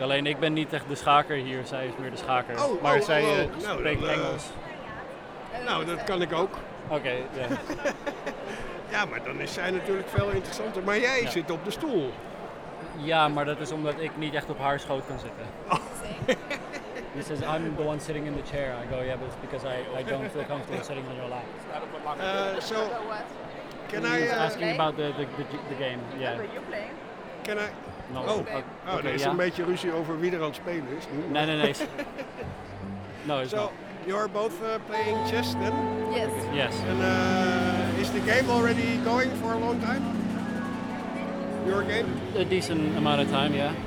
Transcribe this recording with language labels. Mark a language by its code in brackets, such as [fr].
[nl] Alleen ik ben niet echt de schaker hier. Zij is meer de schaker. Spreekt Engels. Dat kan ik ook. Oké, ja. Ja, maar dan is zij natuurlijk veel interessanter. Maar jij zit op de stoel. Ja, maar dat is omdat ik niet echt op haar schoot kan zitten. Oh. [en] He says, I'm the one sitting in the chair. I go, yeah, but it's because I don't feel comfortable sitting on your lap. So, can I... He was asking about the game, yeah. Can I... No. [nl] Oh, er is een beetje ruzie over wie er aan het spelen is. Nee. [en] No, it's so, not. You're both playing chess then? Yes. And is the game already going for a long time? Your game? A decent amount of time, yeah.